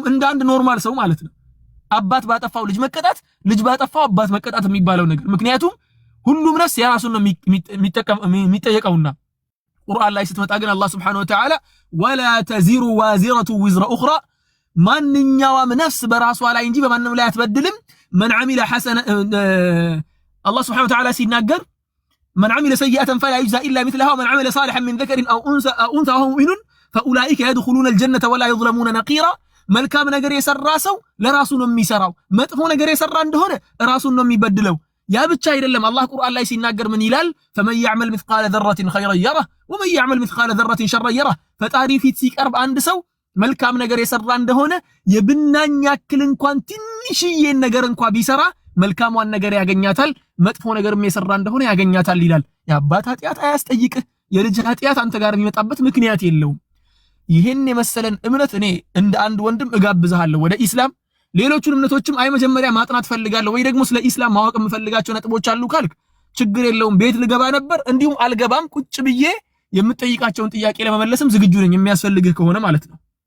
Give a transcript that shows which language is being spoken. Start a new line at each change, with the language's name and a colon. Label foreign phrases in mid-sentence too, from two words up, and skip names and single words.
Amharic: እንደ አንድ ኖርማል ሰው ማለት ነው። አባት ባጠፋው ልጅ መቀጣት፣ ልጅ ባጠፋው አባት መቀጣት የሚባለው ነገር ምክንያቱም ሁሉም ነፍስ የራሱን ነው የሚጠየቀውና ቁርአን ላይ ስትመጣ ግን አላህ
Arabic: سبحانه وتعالى ولا تزر وازرة وزر أخرى
Amharic: ማንኛውም ነፍስ በራሷ ላይ እንጂ በማንም ላይ አትበድልም።
Arabic: من عمل حسنة الله سبحانه وتعالى
Amharic: ሲናገር
Arabic: من عمل سيئة فلا يجزى إلا مثلها ومن عمل صالحا من ذكر أو أنثى وهو مؤمن فأولئك يدخلون الجنة ولا يظلمون نقيرا
Amharic: መልካም ነገር የሰራ ሰው ለራሱ ነው የሚሰራው፣ መጥፎ ነገር የሰራ እንደሆነ ራሱን ነው የሚበድለው። ያ ብቻ አይደለም አላህ ቁርአን ላይ ሲናገር ምን ይላል?
Arabic: فمن يعمل مثقال ذرة خيرا يره ومن يعمل مثقال ذرة شرا يره።
Amharic: ፈጣሪ ፊት ሲቀርብ አንድ ሰው መልካም ነገር የሰራ እንደሆነ የብናኝ ያክል እንኳን ትንሽዬ ነገር እንኳን ቢሰራ መልካሟን ነገር ያገኛታል፣ መጥፎ ነገርም የሰራ እንደሆነ ያገኛታል ይላል። የአባት ኃጢአት አያስጠይቅህ፣ የልጅ ኃጢአት አንተ ጋር የሚመጣበት ምክንያት የለውም። ይሄን የመሰለን እምነት እኔ እንደ አንድ ወንድም እጋብዝሃለሁ ወደ ኢስላም። ሌሎቹን እምነቶችም አይ መጀመሪያ ማጥናት ፈልጋለሁ ወይ ደግሞ ስለ ኢስላም ማወቅ የምፈልጋቸው ነጥቦች አሉ ካልክ ችግር የለውም፣ ቤት ልገባ ነበር እንዲሁም አልገባም፣ ቁጭ ብዬ የምጠይቃቸውን ጥያቄ ለመመለስም ዝግጁ ነኝ፣ የሚያስፈልግህ ከሆነ ማለት ነው።